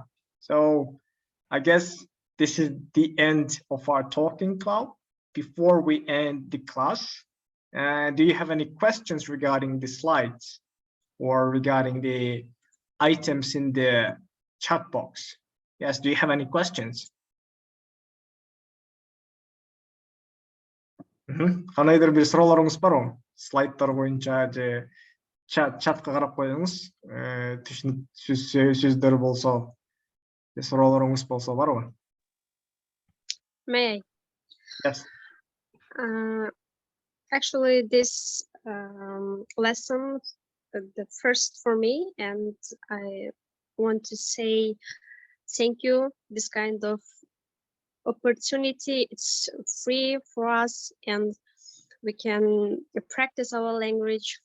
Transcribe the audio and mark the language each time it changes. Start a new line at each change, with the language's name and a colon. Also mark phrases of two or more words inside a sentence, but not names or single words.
English: So I guess this is the end of our talking club. Before we end the class, do you have any questions regarding the slides or regarding the items in the chat box? Yes, do you have any questions?
Kazakh: Қандайдыр бір сұрауларыңыз бар ма? Слайдтар бойынша же чатқа қарап қойыңыз. Сөздер болса, сұрауларыңыз болса бар ма?
English: May I? Yes. Actually, this lesson, the first for me, and I want to say thank you. This kind of opportunity, it's free for us, and we can practice our language.